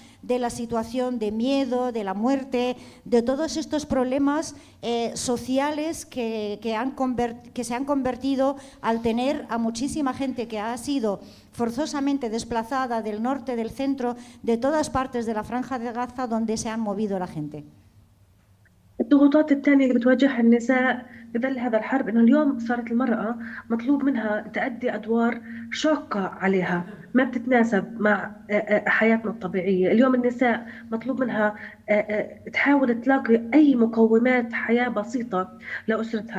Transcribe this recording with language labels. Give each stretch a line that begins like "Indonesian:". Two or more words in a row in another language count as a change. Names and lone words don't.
Spanish: de la situación de miedo, de la muerte, de todos estos problemas sociales que se han convertido al tener a muchísima gente que ha sido forzosamente desplazada del norte, del centro, de todas partes de la Franja de Gaza donde se han movido la gente.
Arabic: الضغوطات الثانية اللي بتواجهها النساء في ظل هذا الحرب إنه اليوم صارت المرأة مطلوب منها تأدي أدوار شاقة عليها ما بتتناسب مع حياتنا الطبيعية. اليوم النساء مطلوب منها تحاول تلاقي أي مقومات حياة بسيطة لأسرتها.